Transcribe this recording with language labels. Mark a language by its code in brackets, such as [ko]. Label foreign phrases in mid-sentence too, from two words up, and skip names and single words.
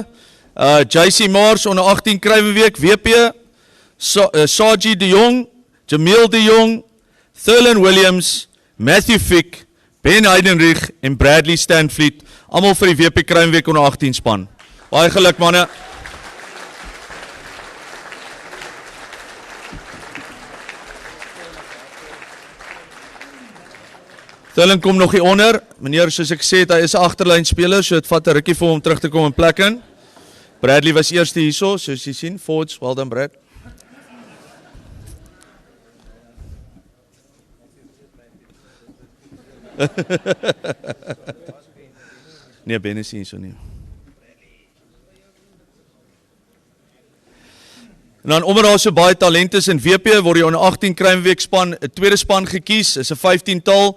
[af] JC Mars onder 18 Kruiwenweek WP, Saji de Jong, Jamil de Jong, Thurlan Williams, Matthew Fick, Ben Heidenrich en Bradley Stanfleet, almal vir die WP Kruiwenweek onder 18 span. Baie geluk manne. Thurlan kom nog hier onder. Meneer, soos ek sê, hy is 'n agterlynspeler, so dit vat 'n rukkie vir hom terug te kom in plek in. Bradley was eerste hierso, soos jy sien. [en] Forwards, well done Brad. [af] Nee, Ben is hierso nie. En dan omdat daar so baie talent is in WP, word die onder 18 Kruiwenweek span 'n tweede span gekies, is 'n 15-tal.